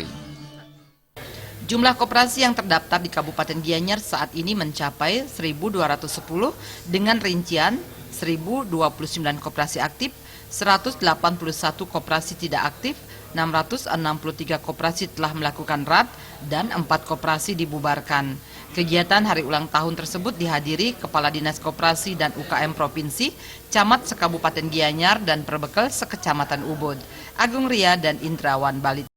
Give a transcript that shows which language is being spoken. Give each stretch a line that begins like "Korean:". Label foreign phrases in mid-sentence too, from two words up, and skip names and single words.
Indonesian: Jumlah koperasi yang terdaftar di Kabupaten Gianyar saat ini mencapai 1.210 dengan rincian 1.029 koperasi aktif, 181 koperasi tidak aktif, 663 koperasi telah melakukan RAT, dan 4 koperasi dibubarkan. Kegiatan hari ulang tahun tersebut dihadiri Kepala Dinas Koperasi dan UKM Provinsi, Camat Sekabupaten Gianyar, dan Perbekal Sekecamatan Ubud, Agung Ria dan Indrawan Balit.